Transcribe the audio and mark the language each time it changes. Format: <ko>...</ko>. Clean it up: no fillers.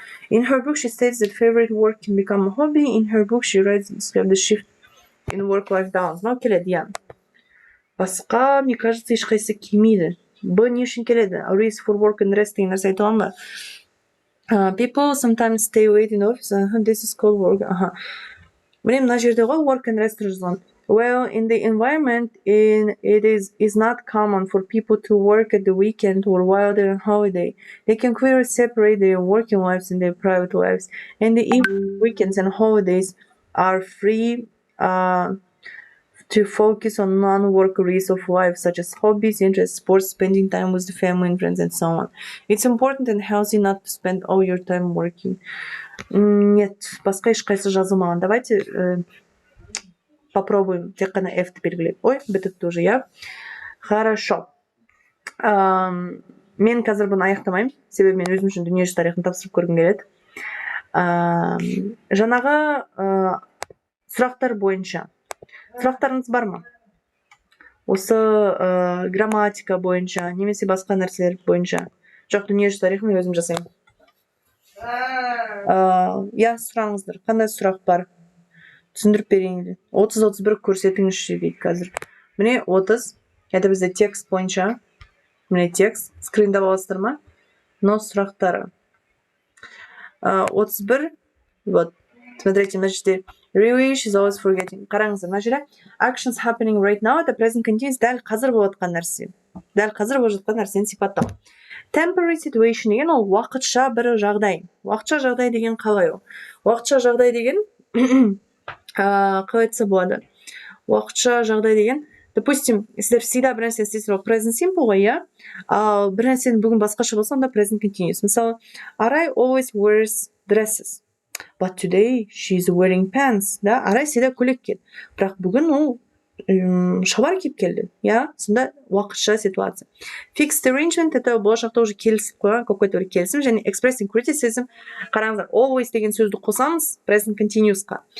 <en>In her book, she states that favorite work can become a hobby. In her book, she writes the shift in work-life balance.</en> <kk>Келеді,</kk> <en>yeah.</en> <kk>Басқа,</kk> <ru>мне кажется,</ru> <kk>ешқайсысы келмейді. Не үшін келеді.</kk> <en>Areas for work and rest</en> <kk>деген нәрсе айтылған ба?</kk> <en>People sometimes stay late in the office. This is called work.</en> <kk>Міне мына жерде ғой</kk> <en>work and rest</en> <kk>жазылған.</kk> <en>Well, in the environment, it is not common for people to work at the weekend or while they're on holiday. They can clearly separate their working lives and their private lives. And the weekends and holidays are free to focus on non-work areas of life, such as hobbies, interests, sports, spending time with the family and friends, and so on. It's important and healthy not to spend all your time working.</en> <ru>Нет,</ru> <kk>басқа ешқайсы жазылмаған.</kk> <ru>Давайте попробуем</ru> <kk>тек қана F-ті белгілеп.</kk> <ru>Ой, бітіп тоже, я. Хорошо.</ru> <kk>Мен қазір бұны аяқтамаймын, себебі мен өзім үшін дүниежүзі тарихын тапсырып көргім келеді. Жаңағы сұрақтар бойынша. Сұрақтарыңыз бар ма? Осы грамматика бойынша, немесе басқа нәрселер бойынша. Жоқ, дүниежүзі тарихын өзім жасаймын. Сұраңыздар. Қандай сұрақ бар? Түсіндіріп берейін. 30-31 көрсетіңізші дейді қазір. Міне 30.</kk> <ru>Это</ru> <kk>бізде текст бойынша. Міне текст. Скринда боласыздар ма?</kk> <ru>Но</ru> <kk>сұрақтары.</kk> <ru>31. Вот. Смотрите,</ru> <kk>мына жерде</kk> <en>really she's always forgetting.</en> <kk>Қараңыздар, мына жерде</kk> <en>actions happening right now</en> <ru>это</ru> <kk>present continuous дәл қазір болып жатқан нәрсе. Дәл қазір болып жатқан нәрсені сипаттау. Temporary situation деген ол уақытша бір жағдай. Уақытша жағдай деген қалай ол? Уақытша жағдай деген қалай айтса болады? Уақытша жағдай деген, допустим, сіздер всегда бір нәрсені істейсіздер, ол present simple ғой, иә? Ал бір нәрсені бүгін басқаша болса, онда present continuous. Мысалы,</kk> <en>Арай always wears dresses. But today she's wearing pants.</en> <ru>Да?</ru> <kk>Арай</kk> <ru>всегда</ru> <kk>көйлек киеді. Бірақ бүгін ол шалбар киіп келді. Я? Сонда уақытша ситуация. Fixed arrangement это болашақта</kk> <ru>уже</ru> <kk>келісіп қойған</kk> <ru>какой-то</ru> <kk>бір келісім, және expressing criticism. Қараңыздар, always деген сөзді қосамыз present continuousқа.</kk>